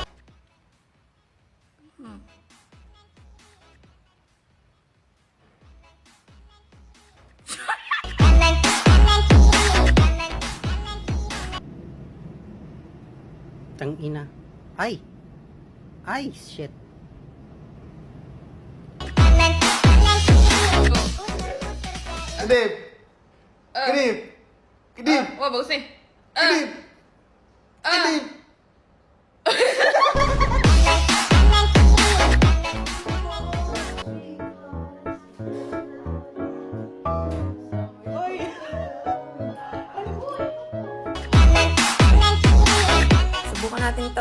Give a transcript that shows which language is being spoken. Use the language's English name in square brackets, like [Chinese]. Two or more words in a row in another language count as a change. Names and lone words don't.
[Filipino] Tang ina. Ay! [English] Ay, shit. [Indonesian] Kedip. Kedip. Kedip. Wah, bagus nih. Kedip. Kedip. [Filipino] Subukan natin to.